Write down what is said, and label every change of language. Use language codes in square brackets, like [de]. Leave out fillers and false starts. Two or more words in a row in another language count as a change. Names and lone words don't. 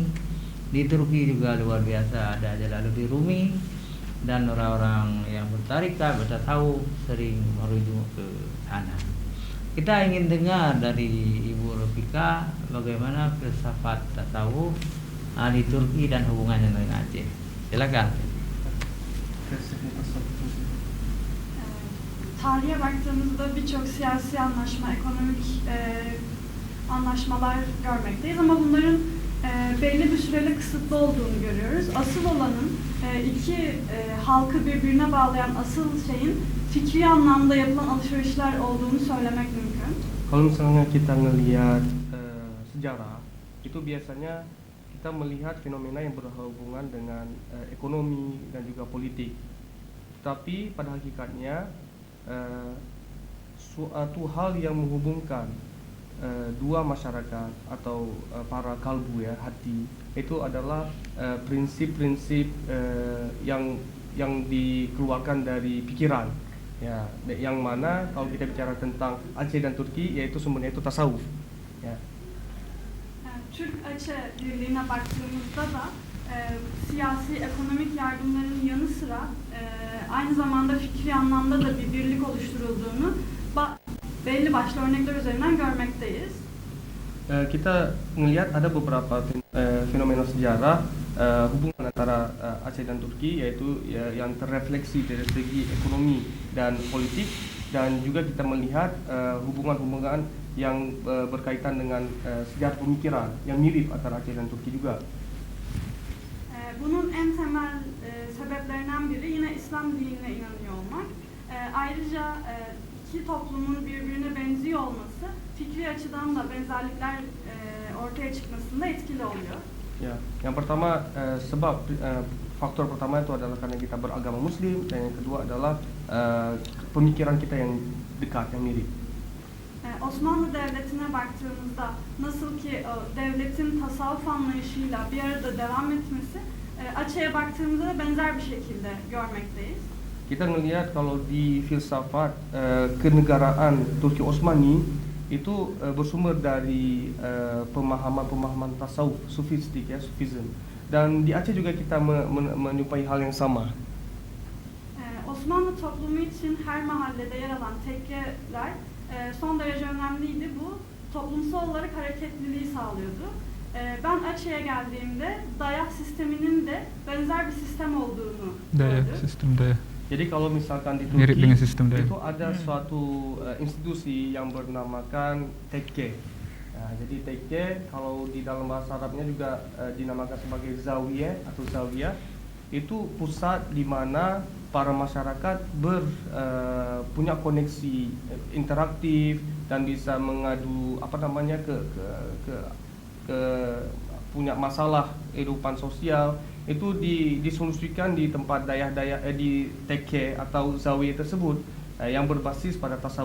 [id] Di Turki juga luar biasa, ada Jalaluddin Rumi dan orang-orang yang bertarikat, bertasawuf sering merujuk ke sana. Kita ingin dengar dari Ibu Rofika bagaimana filsafat tasawuf di Turki dan hubungannya dengan Aceh. Silakan. [tr] Tarihe baktığımızda birçok siyasi anlaşma, ekonomik anlaşmalar görmekteyiz ama bunların belli bir süreli kısıtlı olduğunu görüyoruz. Asıl olanın iki halkı birbirine bağlayan asıl şeyin fikri anlamda yapılan alışverişler olduğunu söylemek mümkün. [id] Kalau misalnya kita ngelihat sejarah, itu biasanya kita melihat fenomena yang berhubungan dengan ekonomi dan juga politik. Tapi pada hakikatnya suatu hal yang menghubungkan dua masyarakat atau para kalbu, ya, hati, itu adalah prinsip-prinsip yang dikeluarkan dari pikiran, ya, yang mana kalau kita bicara tentang Aceh dan Turki, yaitu sumbernya itu tasawuf, ya. [tr] Türk-Aceh birliğine baktığımızda da siyasi, ekonomik yardımların yanı sıra aynı zamanda fikri anlamda da bir birlik oluşturulduğunu belli başlı örnekler üzerinden görmekteyiz. [id] Kita melihat ada beberapa fenomena sejarah hubungan antara Aceh dan Turki, yaitu yang terrefleksi dari segi ekonomi dan politik, dan juga kita melihat hubungan-hubungan yang berkaitan dengan sejarah pemikiran yang mirip antara Aceh dan Turki juga. [tr] Bunun en temel sebeplerinden biri yine İslam dinine inanıyor olmak. Ayrıca iki toplumun birbirine benziyor olması fikri açıdan da benzerlikler ortaya çıkmasında etkili oluyor. [id] Ya, yang pertama faktor pertama itu adalah karena kita beragama Muslim, dan yang kedua adalah pemikiran kita yang dekat, yang mirip. [tr] Osmanlı Devleti'ne baktığımızda nasıl ki devletin tasavvuf anlayışıyla bir arada devam etmesi, Aceh'e baktığımızda da benzer bir şekilde görmekteyiz. [id] Kita melihat kalau di filsafat kenegaraan Turki Osmani itu bersumber dari pemahaman tasawuf, sufistik, ya, sufism. Dan di Aceh juga kita menjumpai hal yang sama. [tr] Osmanlı toplumu için her mahallede yer alan tekkeler son derece önemliydi. Bu toplumsal olarak hareketliliği sağlıyordu. Ben Aceh'e geldiğimde dayak sisteminin de benzer bir sistem olduğunu gördüm. [id] Sistem daya. Jadi kalau misalkan di Mirip Turki dengan sistem daya. itu ada suatu institusi yang bernamakan tekke. Nah, jadi tekke kalau di dalam bahasa Arabnya juga dinamakan sebagai zawiyah atau zawiyah. Itu pusat di mana para masyarakat punya koneksi interaktif dan bisa mengadu ke punya masalah kehidupan sosial itu disolusikan di tempat dayah-dayah di TK atau zawiyah tersebut yang berbasis pada tasawuf.